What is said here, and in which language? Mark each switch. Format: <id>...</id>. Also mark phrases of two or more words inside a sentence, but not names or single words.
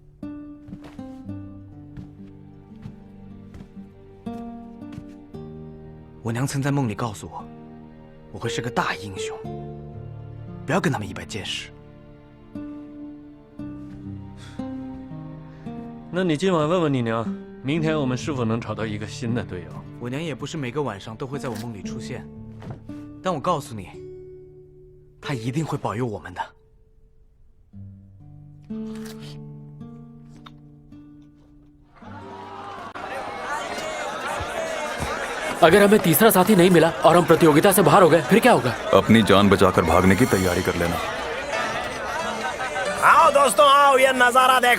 <zh>我娘曾在梦里告诉我，我会是个大英雄，不要跟他们一般见识。那你今晚问问你娘，明天我们是否能找到一个新的队友？我娘也不是每个晚上都会在我梦里出现，但我告诉你， 他一定会保佑我们的。</zh> <hi>अगर हमें तीसरा साथी नहीं मिला और हम प्रतियोगिता से बाहर हो गए फिर क्या होगा? अपनी जान बचाकर भागने की तैयारी कर लेना। आओ दोस्तों आओ, ये नजारा देखो।</hi>